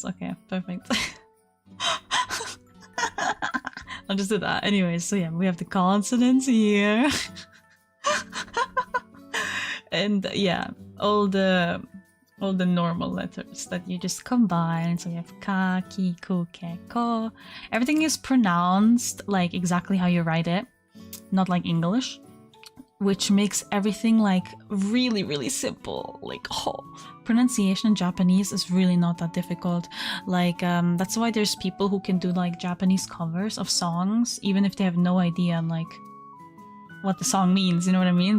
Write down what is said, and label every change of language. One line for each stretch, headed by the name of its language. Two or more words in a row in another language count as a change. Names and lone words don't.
English: Okay, perfect. I'll just do that. Anyways, so yeah, we have the consonants here. And yeah, all the normal letters that you just combine. So you have ka, ki, ku, ke, ko. Everything is pronounced like exactly how you write it, not like English, which makes everything like really, really simple. Like, oh, pronunciation in Japanese is really not that difficult. Like, that's why there's people who can do like Japanese covers of songs, even if they have no idea like what the song means, you know what I mean?